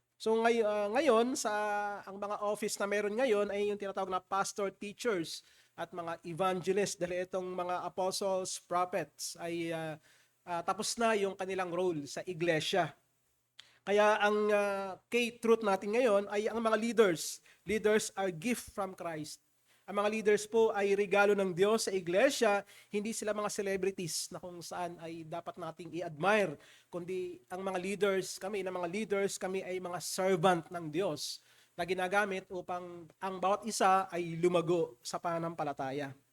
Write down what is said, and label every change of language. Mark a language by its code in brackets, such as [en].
[tl] So ngayon ang mga office na meron ngayon ay yung tinatawag na pastor teachers at mga evangelists dahil itong mga apostles, prophets ay tapos na yung kanilang role sa iglesia. Kaya ang key truth natin ngayon ay ang mga leaders. [en] Leaders are gift from Christ. [tl] Ang mga leaders po ay regalo ng Diyos sa iglesia, hindi sila mga celebrities na kung saan ay dapat nating i-admire, kundi ang mga leaders, kami ay mga servant ng Diyos na ginagamit upang ang bawat isa ay lumago sa pananampalataya.